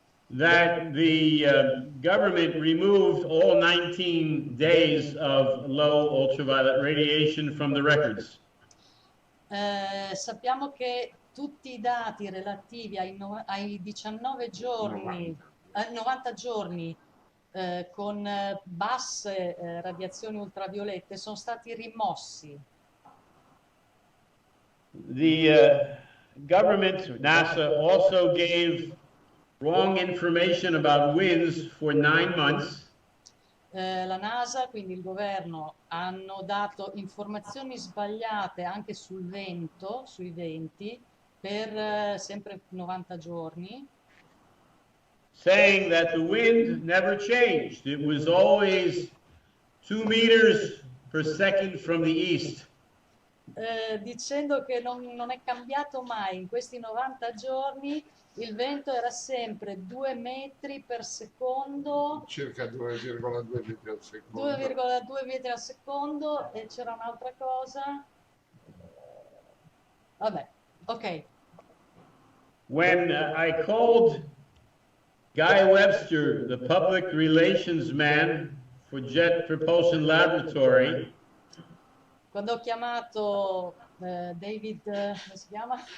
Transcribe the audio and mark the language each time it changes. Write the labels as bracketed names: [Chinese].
[English] that the government removed all 19 days of low ultraviolet radiation from the records. [Italian] Sappiamo che tutti i dati relativi ai 19 giorni, 90 giorni con basse radiazioni ultraviolette sono stati rimossi. [English] The government, NASA, also gave wrong information about winds for 9 months. [Italian] La NASA, quindi il governo, hanno dato informazioni sbagliate anche sul vento, sui venti, per sempre 90 giorni. [English] Saying that the wind never changed. It was always 2 meters per second from the east. [Italian] Dicendo che non è cambiato mai in questi 90 giorni, il vento era sempre 2 metri per secondo, Circa 2,2 metri al secondo. 2,2 metri al secondo, e c'era un'altra cosa. Vabbè, ok. [English] When I called Guy Webster, the public relations man for Jet Propulsion Laboratory, [Italian] Quando ho chiamato David, come si chiama?